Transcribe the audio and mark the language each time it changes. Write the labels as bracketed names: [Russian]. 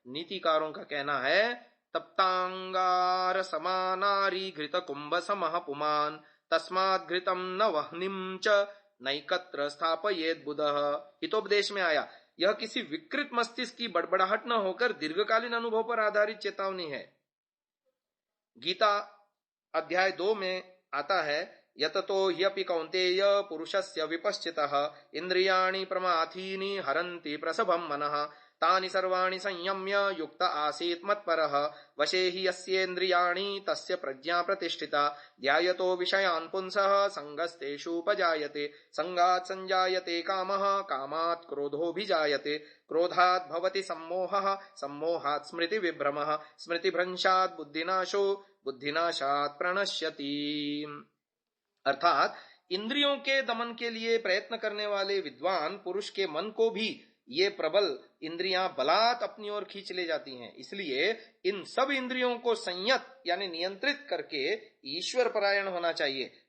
[Hindi] नीतिकारों का कहना है, [Sanskrit] तप्तांगार समानारी घृत कुंभ समः पुमान तस्मात् घृतम न वह्निम च नैकत्र स्थापयेत् बुधः। [Hindi] हितोपदेश में आया, यह किसी विकृत मस्तिष्क की बड़बड़ाहट न होकर दीर्घकालीन अनुभव पर आधारित चेतावनी है। गीता अध्याय 2 में आता है, [Sanskrit] यततो ह्यपि कौन्तेय पुरुषस्य विपश्चितः इंद्रियाणि प्रमाथीनि हरन्ति प्रसभं मनः तानि सर्वाणि संयम्य युक्त आसीत् मत्परः वशे हि यस्येन्द्रियाणि तस्य प्रज्ञा प्रतिष्ठिता ध्यायतो विषयान् पुंसः संगस्तेषुपजायते संगात् संजायते कामः कामात् क्रोधोऽभिजायते क्रोधात् भवति सम्मोहः सम्मोहात् स्मृति विभ्रमः स्मृतिभ्रंशात् बुद्धिनाशो बुद्धिनाशात् प्रणश्यति। [Hindi] अर्थात इंद्रियों के दमन के लिए प्रयत्न करने वाले विद्वान पुरुष के मन को भी ये प्रबल इंद्रियां बलात् अपनी ओर खींच ले जाती हैं। इसलिए इन सब इंद्रियों को संयत यानी नियंत्रित करके ईश्वर परायण होना चाहिए।